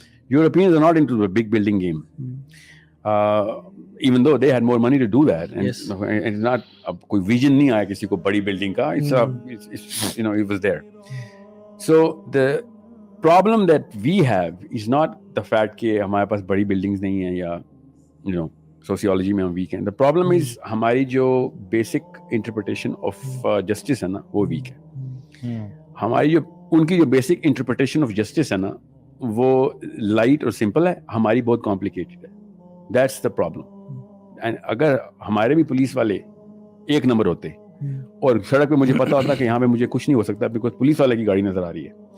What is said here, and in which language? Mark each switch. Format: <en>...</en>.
<en>Europeans are not into the big building game, even though they had more money to do that, and Yes. it's not</en> <ur>کوئی vision نہیں آیا کسی کو بڑی building کا.</ur> <en>It's it was there. So the problem that we have is not the fact</en> <ur>کہ ہمارے پاس بڑی</ur> <en>buildings</en> <ur>نہیں ہیں یا</ur> <en>sociology میں ہم weak ہیں. The problem is</en> <ur>ہماری جو</ur> <en>basic interpretation of justice</en> <ur>ہے نا, وہ weak ہے. ہماری جو ان کی جو بیسک انٹرپریٹیشن آف جسٹس ہے نا, وہ لائٹ اور سمپل ہے, ہماری بہت کمپلیکیٹڈ ہے.</ur> <en>That's the problem.</en> <ur>اینڈ اگر ہمارے بھی پولیس والے ایک نمبر ہوتے اور سڑک پہ مجھے پتا ہوتا کہ یہاں پہ مجھے کچھ نہیں ہو سکتا بیکاز پولیس والے کی گاڑی نظر آ رہی ہے.</ur>